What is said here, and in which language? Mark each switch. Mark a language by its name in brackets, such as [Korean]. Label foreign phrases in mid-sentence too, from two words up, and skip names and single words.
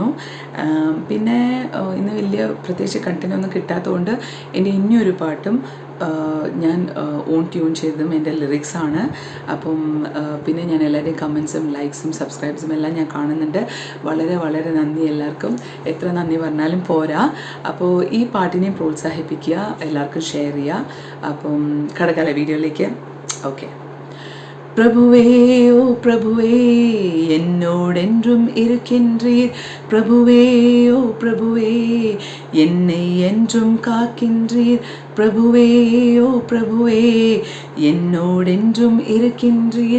[Malayalam] പിന്നെ ഇന്ന് വലിയ പ്രത്യേകിച്ച് കണ്ടന്റ് ഒന്നും കിട്ടാത്തതുകൊണ്ട് എൻ്റെ ഇനിയൊരു പാട്ടും ഞാൻ [English] own tune [Malayalam] ചെയ്തതും എൻ്റെ ലിറിക്സാണ്. അപ്പം പിന്നെ ഞാൻ എല്ലാവരുടെയും കമൻസും ലൈക്സും സബ്സ്ക്രൈബ്സും എല്ലാം ഞാൻ കാണുന്നുണ്ട്. വളരെ വളരെ നന്ദി എല്ലാവർക്കും. എത്ര നന്ദി പറഞ്ഞാലും പോരാ. അപ്പോൾ ഈ പാട്ടിനെ പ്രോത്സാഹിപ്പിക്കുക, എല്ലാവർക്കും ഷെയർ ചെയ്യുക. അപ്പം കടക്കാല വീഡിയോയിലേക്ക്. ഓക്കെ. [Tamil] பிரபுவே ஓ பிரபுவே என்னோடென்றும் இருக்கின்றீர். பிரபுவே ஓ பிரபுவே என்னை என்றும் காக்கின்றீர். பிரபுவே ஓ பிரபுவே என்னோடென்றும் இருக்கின்றீர்.